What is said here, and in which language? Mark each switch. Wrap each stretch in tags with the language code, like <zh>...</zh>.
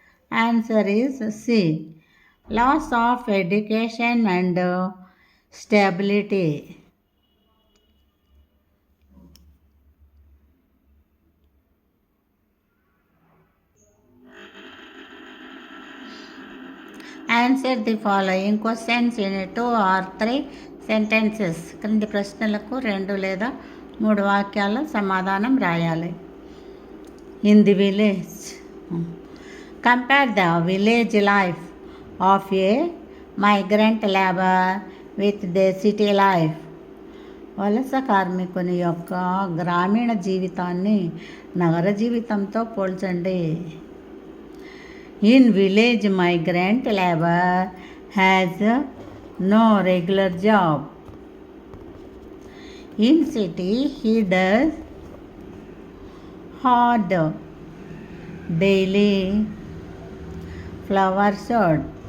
<en>Answer is C. Loss of education and stability. Answer the following questions in 2 or 3 sentences.</en> <te>క్రింది ప్రశ్నలకు 2 లేదా 3 వాక్యాల సమాధానం రాయాలి.</te> <en>In the village, compare the village life of a migrant labour with the city life.</en> <te>వలస కార్మికుని యొక్క గ్రామీణ జీవితాన్ని నగర జీవితంతో పోల్చండి.</te> <en>In village, migrant labor has no regular job. In city, he does hard daily flower shot.</en>